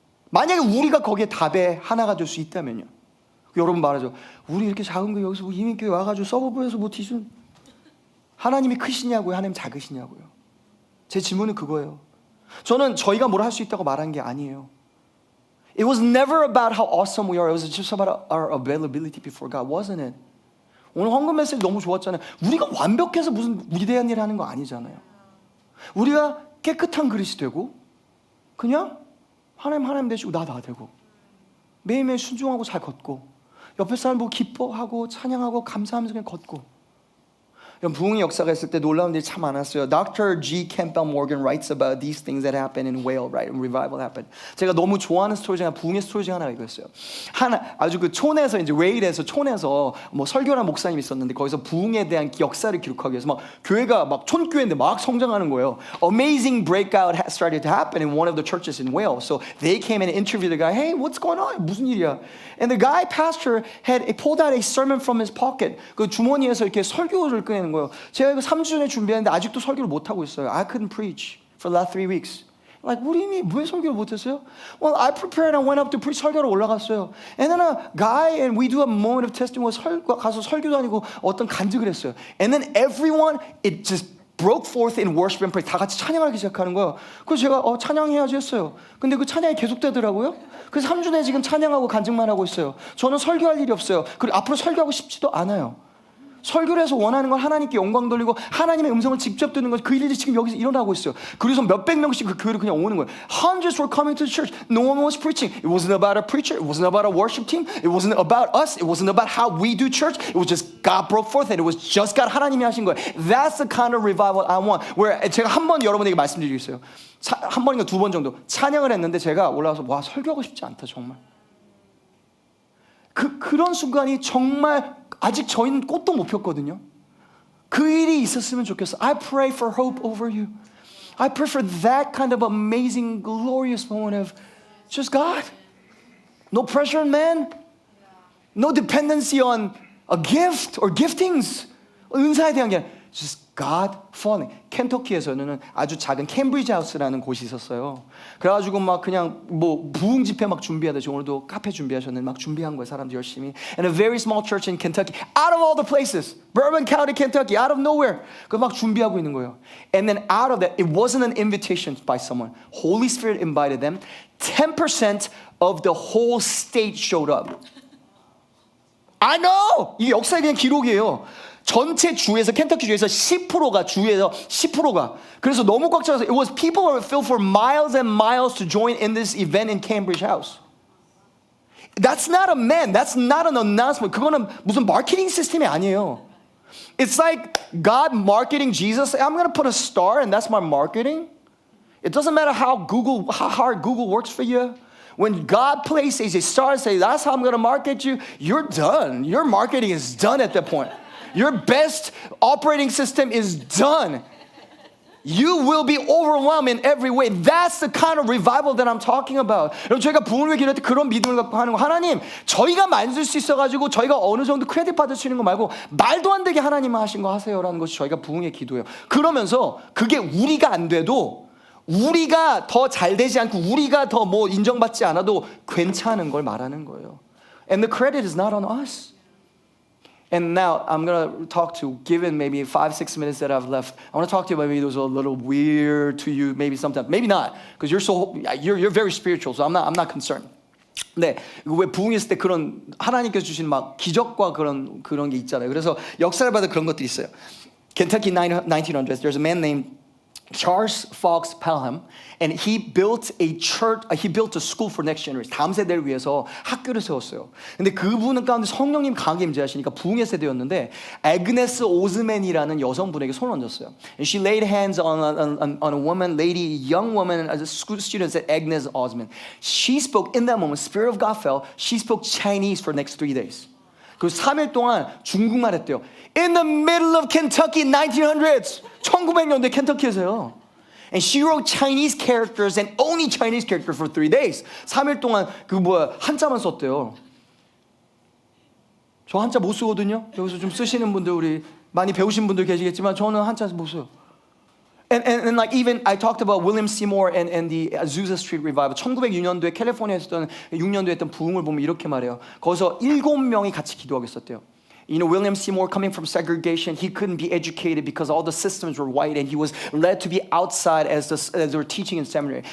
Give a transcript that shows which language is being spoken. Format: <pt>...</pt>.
<ko>만약에 우리가 거기에 답의 하나가 될 수 있다면요. 여러분 말하죠. 우리 이렇게 작은 교회 여기서 이민교회 와가지고 서브부에서 뭐 뒤순 하나님이 크시냐고요? 하나님 작으시냐고요? 제 질문은 그거예요. 저는 저희가 뭘 할 수 있다고 말한 게 아니에요.</ko> <en>It was never about how awesome we are. It was just about our availability before God, wasn't it?</en> <ko>오늘 헌금 메시지 너무 좋았잖아요. 우리가 완벽해서 무슨 위대한 일을 하는 거 아니잖아요. 우리가 깨끗한 그릇이 되고 그냥 하나님 되시고 나 되고 매일매일 순종하고 잘 걷고 옆에 사람 보고 기뻐하고 찬양하고 감사하면서 그냥 걷고 부흥의 역사가 있을 때 놀라운 일이 참 많았어요.</ko> <en>Dr. G. Campbell Morgan writes about these things that happen in Wales, right? When revival happened.</en> <ko>제가 너무 좋아하는 스토리 중에 부흥의 스토리 중에 하나가 이거였어요. 아주 그 촌에서 이제 웨일에서 촌에서 뭐 설교하는 목사님이 있었는데 거기서 부흥에 대한 역사를 기록하기 위해서 막 교회가 막 촌교회인데 막 성장하는 거예요.</ko> <en>Amazing breakout started to happen in one of the churches in Wales. So they came and interviewed the guy. Hey, what's going on?</en> <ko>무슨 일이야?</ko> <en>And the guy pastor had pulled out a sermon from his pocket.</en> <ko>그 주머니에서 이렇게 설교를 꺼내는 거예요. 제가 이거 3주 전에 준비했는데 아직도 설교를 못 하고 있어요.</ko> <en>I couldn't preach for the last 3 weeks. Like, what do you mean?</en> <ko>왜 설교를 못 했어요?</ko> <en>Well, I prepared and went up to preach.</en> <ko>설교로 올라갔어요.</ko> <en>And then a guy and we do a moment of testimony.</en> <ko>가서 설교도 아니고 어떤 간증을 했어요.</ko> <en>And then everyone, it just broke forth in worship and praise.</en> <ko>다 같이 찬양하기 시작하는 거예요. 그래서 제가 찬양해야지 했어요. 근데 그 찬양이 계속되더라고요. 그래서 3주 내에 지금 찬양하고 간증만 하고 있어요. 저는 설교할 일이 없어요. 그리고 앞으로 설교하고 싶지도 않아요. 설교를 해서 원하는 건 하나님께 영광 돌리고 하나님의 음성을 직접 듣는 것, 그 일이 지금 여기서 일어나고 있어요. 그래서 몇백 명씩 그 교회를 그냥 오는 거예요.</ko> <en>Hundreds were coming to the church. No one was preaching. It wasn't about a preacher. It wasn't about a worship team. It wasn't about us. It wasn't about how we do church. It was just God broke forth and it was just God</en> <ko>하나님이 하신 거예요.</ko> <en>That's the kind of revival I want.</en> <ko>Where 제가 한 번 여러분에게 말씀드리겠어요. 한 번인가 두 번 정도 찬양을 했는데 제가 올라와서 와 설교하고 싶지 않다 정말. 그런 순간이 정말 아직 저희는 꽃도 못 폈거든요. 그 일이 있었으면 좋겠어.</ko> <en>I pray for hope over you. I pray for that kind of amazing, glorious moment of just God. No pressure on man. No dependency on a gift or giftings.</en> <ko>은사에 대한 게 아니라</ko> <en>just God falling.</en> <ko>켄터키에서는 아주 작은 캠브리지 하우스라는 곳이 있었어요. 그래가지고 막 그냥 뭐 부흥 집회 막 준비하듯이 오늘도 카페 준비하셨는데 막 준비한 거예요. 사람들 열심히.</ko> <en>And a very small church in Kentucky, out of all the places, Bourbon County, Kentucky, out of nowhere.</en> <ko>그 막 준비하고 있는 거예요.</ko> <en>And then out of that, it wasn't an invitation by someone. Holy Spirit invited them. 10% of the whole state showed up. I know.</en> <ko>이게 역사의 그냥 기록이에요. 전체 주에서 켄터키 주에서 10%가 주에서 10%가 그래서 너무 꽉 차서</ko> <en>it was people were filled for miles and miles to join in this event in Cambridge House. That's not a man. That's not an announcement.</en> <ko>그거는 무슨 마케팅 시스템이 아니에요.</ko> <en>It's like God marketing Jesus. I'm going to put a star and that's my marketing. It doesn't matter how hard Google works for you. When God places a star and says, that's how I'm going to market you, you're done. Your marketing is done at that point. Your best operating system is done. You will be overwhelmed in every way. That's the kind of revival that I'm talking about.</en> <ko>여러분 저희가 부흥을 기도할 때 그런 믿음을 갖고 하는 거. 하나님 저희가 만들 수 있어가지고 저희가 어느 정도 크레딧 받을 수 있는 거 말고 말도 안 되게 하나님 하신 거 하세요라는 것이 저희가 부흥의 기도예요. 그러면서 그게 우리가 안 돼도 우리가 더 잘 되지 않고 우리가 더 뭐 인정받지 않아도 괜찮은 걸 말하는 거예요.</ko> <en>And the credit is not on us. And now I'm going to talk to, given maybe 5-6 minutes that I've left, I want to talk to you about maybe those are a little weird to you, maybe sometimes, maybe not, because you're very spiritual, so I'm not concerned.</en> <ko>네, 왜 부흥했을 때 그런 하나님께서 주신 막 기적과 그런 게 있잖아요. 그래서 역사를 봐도 그런 것들이 있어요.</ko> <en>Kentucky 1900s, there's a man named Charles Fox Pelham, and he built a church. He built a school for next generation.</en> <ko>다음 세대를 위해서 학교를 세웠어요. 근데 그분은 가운데 성령님 강하게 임재하시니까 부흥의 세대였는데 애그네스 오즈맨이라는 여성분에게 손을 얹었어요.</ko> <en>And she laid hands on a woman, young woman, as a school student at Agnes Osman. She spoke in that moment. Spirit of God fell. She spoke Chinese for the next 3 days.</en> <ko>그 3일 동안 중국말 했대요.</ko> <en>In the middle of Kentucky, 1900s.</en> <ko>1900년대 켄터키에서요.</ko> <en>And she wrote Chinese characters and only Chinese characters for 3 days.</en> <ko>3일 동안 한자만 썼대요. 저 한자 못 쓰거든요. 여기서 좀 쓰시는 분들 우리 많이 배우신 분들 계시겠지만 저는 한자 못 써요.</ko> <en>And like even I talked about William Seymour and the Azusa Street Revival.</en> <ko>1906년도에 캘리포니아에서 했던 6년도에 했던 부흥을 보면 이렇게 말해요. 거기서 7명이 같이 기도하고 있었대요.</ko> <en>You know, William Seymour coming from segregation, he couldn't be educated because all the systems were white and he was led to be outside as they were teaching in seminary.</en>